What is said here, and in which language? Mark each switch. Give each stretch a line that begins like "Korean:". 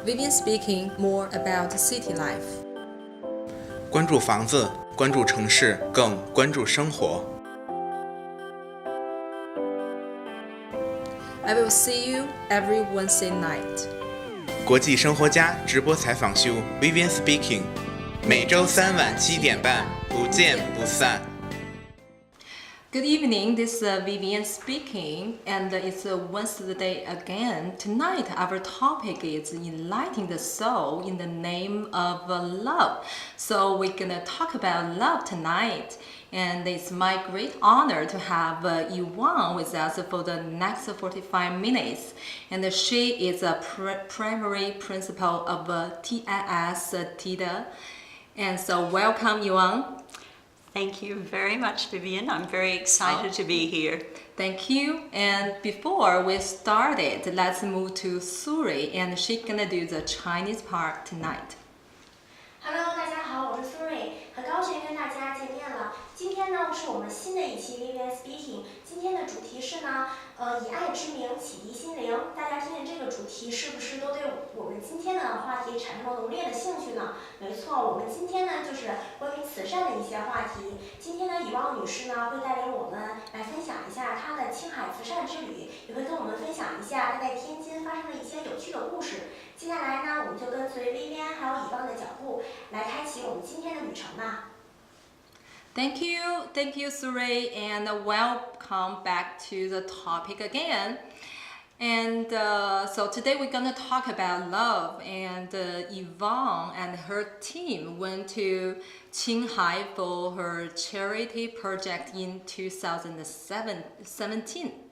English: Speaking more about city life.
Chinese: 关注房子，关注城市，更关注生活。
English: I will see you every Wednesday night.
Chinese: 国际生活家直播采访秀 Vivian Speaking， 每周3晚7点半，不见不散。
English: Good evening, this is Vivian speaking, and it's Wednesday again. Tonight, our topic is enlightening the soul in the name of love. So we're gonna talk about love tonight, and it's my great honor to have Yvonne with us for the next 45 minutes. And she is a primary principal of TIS TIDA. And so welcome, Yvonne. Thank you very much, Vivian. I'm very excited to be here. Thank you. And before we started, let's move to Suri, and she's gonna do the Chinese part tonight. Hello，
Chinese: 大家好，我是苏瑞，很高兴跟大家见面了。今天呢是我们新的一期 Vivian Speaking， 今天的主题是呢，以爱之名启迪心灵。大家听见这个主题，是不是都对我们今天的话题产生了浓烈的兴趣呢？没错，我们今天呢就是关于慈善的一些话题。今天呢，以汪女士呢会带领我们来分享一下她的青海慈善之旅，也会跟我们分享一下她在天津发生的一些有趣的故事。接下来呢，我们就跟随Vivian还有以汪的脚步，来开启我们今天的旅程吧。
English: Thank you, Suri, and welcome back to the topic again. And so today we're gonna talk about love. And Yvonne and her team went to Qinghai for her charity project in 2017.